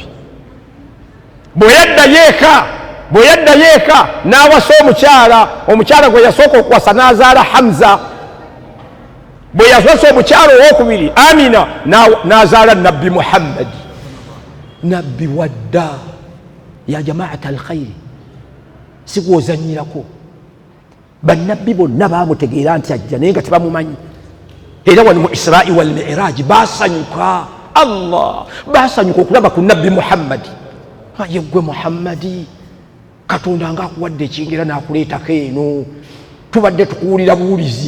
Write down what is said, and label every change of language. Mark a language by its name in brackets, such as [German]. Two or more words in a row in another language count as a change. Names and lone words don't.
[Ganda] Bwe yaddayo eka n'awasa omukyala gwe yasooka okuwasa n'azaala Hamza. Bwe yawasa omukyala owokubiri Amina n'azaala nabbi Muhammad. Nabbi wadda ya jamaata alkhairi, sigwozanyirako. Bannabbi bonna baamutegeera nti ajja naye nga tebamumanyi. Era wali mu Isra'i wal Mi'raj baasanyuka, Allah baasanyuka okulaba ku nabbi Muhammad. Aye gwe Muhammadi, Katonda ng'akuwadde ekingira n'akuleetako eno, tubadde tukuwulira buwulizi.